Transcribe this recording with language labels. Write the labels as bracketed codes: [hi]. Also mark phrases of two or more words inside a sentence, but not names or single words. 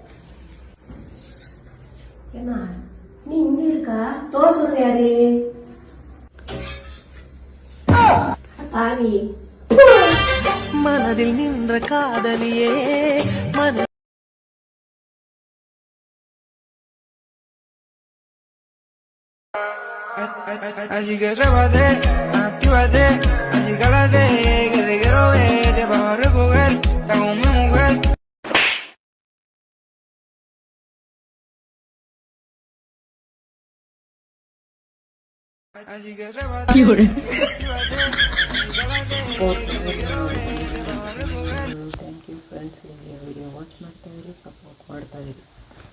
[ta] ஏமா நீ இங்க இருக்கா? தோசை சுடுற யாரு? பாவி. மனதில் நின்ற காதலியே மன [es] Así que trépate, actívate, así cálate, que te quiero ver, te vas a recoger, está con mi mujer. Así que trépate, actívate, así cálate. [en] Thank you friends. [kn] ಈ [en] video watch [kn] ಮಾಡ್ತಾ ಇರಿ, ಸಪೋರ್ಟ್ ಮಾಡ್ತಾ ಇರಿ.